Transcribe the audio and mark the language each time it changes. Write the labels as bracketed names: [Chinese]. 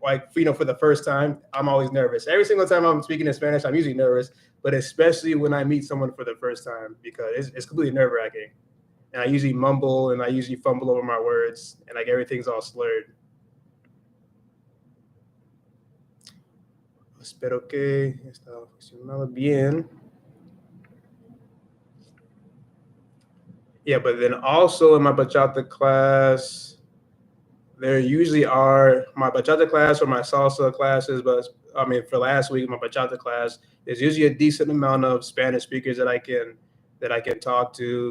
[English] Like for the first time, I'm always nervous. Every single time I'm speaking in Spanish, I'm usually nervous, but especially when I meet someone for the first time because it's completely nerve wracking. And I usually mumble and I usually fumble over my words and like everything's all slurred. [Spanish] Espero que está funcionando bien. [English] Yeah, but then also in my bachata class, there usually are my bachata class or my salsa classes, but I mean for last week my bachata class, there's usually a decent amount of Spanish speakers that I can talk to.